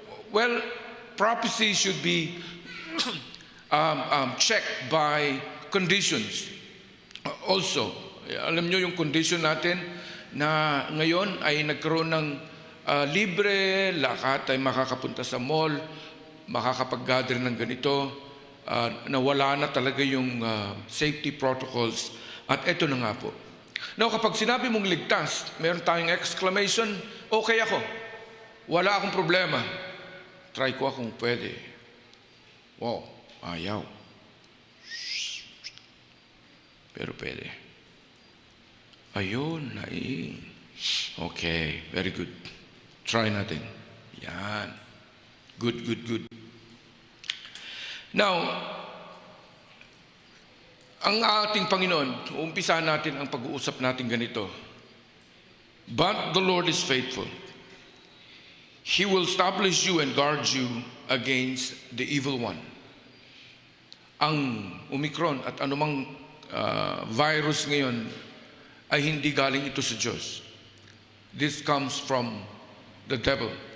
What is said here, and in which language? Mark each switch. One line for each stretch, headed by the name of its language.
English: Well, prophecy should be checked by conditions.
Filipino: Also, alam nyo yung condition natin na ngayon ay nagkaroon ng libre, lahat ay makakapunta sa mall, makakapag-gather ng ganito, na wala na talaga yung safety protocols. At eto na nga po. Now, kapag sinabi mong ligtas, meron tayong exclamation, okay ako. Wala akong problema. Try ko akong pwede. Wow, ayaw. Pero pwede. Ayun, okay, very good. Try natin. Yan.
English: Good, good, good.
Filipino: Now, ang ating Panginoon, umpisahan natin ang pag-uusap natin ganito.
English: But the Lord is faithful. He will establish you and guard you against the evil one.
Filipino: ang Omicron at anumang virus ngayon ay hindi galing ito sa Diyos.
English: This comes from the devil.